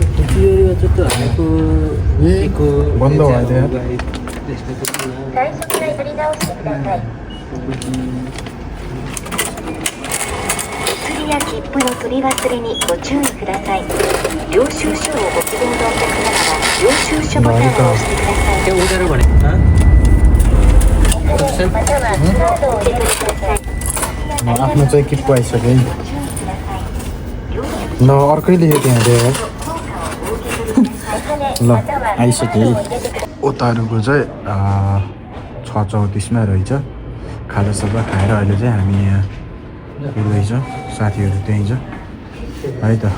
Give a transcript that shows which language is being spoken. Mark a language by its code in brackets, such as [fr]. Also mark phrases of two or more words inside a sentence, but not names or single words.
[ne] बन्द भयो त्यहाँ। [ja] や切符の取り忘れにご注意ください。領収書をご希望のお客様は領収書ボタンを押してください。またはカードをお受け取りください。 [ne] आफ्नो चाहिँ किट आइसक्यो है। ल अर्कै लेखेँ त्यहाँ दिएर। ल आइसक्यो है। ओतारुको चाहिँ 6:34मा रहेछ। खाजासभा खाएर अहिले चाहिँ हामी यहाँ हिँड्दैछौँ, साथीहरू त्यहीँ छ है त।